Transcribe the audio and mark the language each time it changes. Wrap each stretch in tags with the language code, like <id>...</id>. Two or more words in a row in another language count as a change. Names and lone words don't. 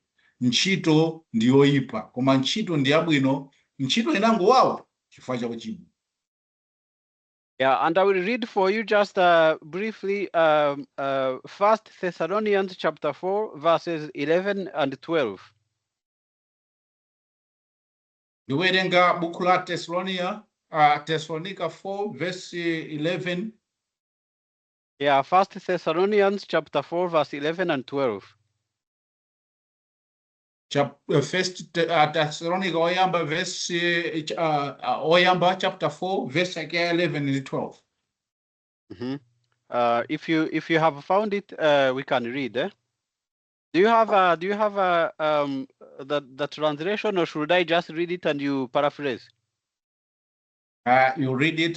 <ny>Ntchito ndi yoyipa, koma ntchito ndi yabwino. Ntchito inangowawa chifukwa cha uchimo.</ny> <en>Yeah, and I will read for you just briefly 1 Thessalonians chapter 4, verses 11 and 12.</en> <ny>Ndiwerenga buku la Thessalonica 4, verse 11.</ny> <en>Yeah, 1 Thessalonians chapter 4, verse 11 and 12. First Thessalonica oyamba verse oyamba chapter 4 verse 11 and 12. If you have found it, we can read. Do you have the translation, or should I just read it and you paraphrase? You read it.</en>